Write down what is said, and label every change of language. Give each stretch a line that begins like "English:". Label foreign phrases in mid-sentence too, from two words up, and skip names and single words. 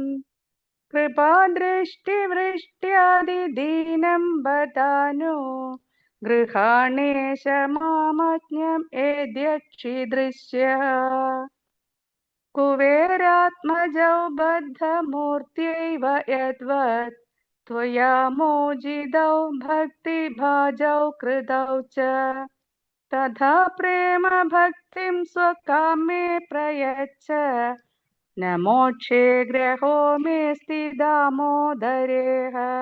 Sanskrit: കൃപാദൃഷ്ടിവൃഷ്ട്യാദിദീനം ബതാനു ഗൃഹാണേശ മാമജ്ഞം ഏദ്യക്ഷീദൃശ്യഃ കുബേരാത്മജൗ ബദ്ധമൂർത്യൈവ യദ്വത് त्वया मोजितौ भक्तिभाजौ कृतौ च तथा प्रेम भक्तिं स्वकामे प्रयच्छ न मोक्षे ग्रहो मेऽस्ति दामोदरेह